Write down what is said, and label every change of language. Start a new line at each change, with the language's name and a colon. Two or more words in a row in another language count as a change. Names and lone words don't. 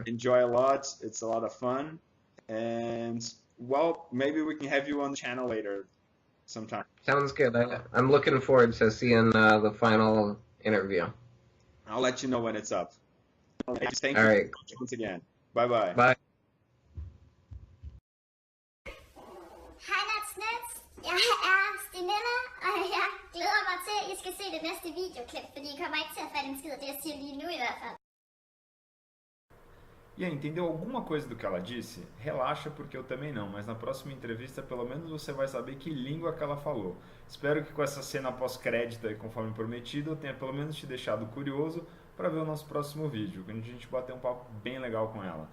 English: Enjoy a lot. It's a lot of fun. And, well, maybe we can have you on the channel later sometime. Sounds good. I'm looking forward to seeing the final interview. I'll let you know when it's up. Thank All you right. once again. Bye-bye. Bye.
Danish: Hej Natsnets, jeg er Stinella, og jeg glæder mig til, at I skal se det næste videoklip, fordi I kommer ikke til at fatte en skid af det, jeg siger lige nu i hvert fald.
Portuguese: E aí, entendeu alguma coisa do que ela disse? Relaxa, porque eu também não, mas na próxima entrevista pelo menos você vai saber que língua que ela falou. Espero que com essa cena pós-crédito aí, conforme prometido, eu tenha pelo menos te deixado curioso para ver o nosso próximo vídeo, onde a gente bater um papo bem legal com ela.